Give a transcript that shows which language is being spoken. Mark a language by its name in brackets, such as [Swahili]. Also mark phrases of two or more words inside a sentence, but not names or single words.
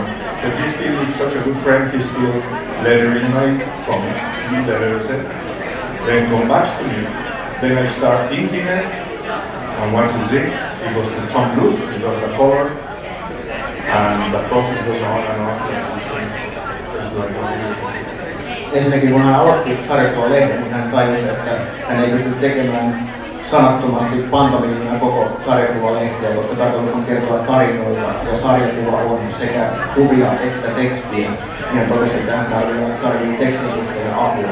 [English] But he still is such a good friend, he's still lettering my comic. He letters it. Then come back to me. Then I start inking it. And once it's inked, it goes to Tom Bluth, he does the color. And the process goes on and on. It's like [Finnish] ensinnäkin kun hän aloitti sarjakuvalehden, niin hän tajusi, että hän ei pysty tekemään sanattomasti pantomiimia koko sarjakuvalehtiä, koska tarkoitus on kertoa tarinoita ja sarjakuva on sekä kuvia että tekstiä. Hän totesi, että hän tarvitsee tekstin suhteen apua.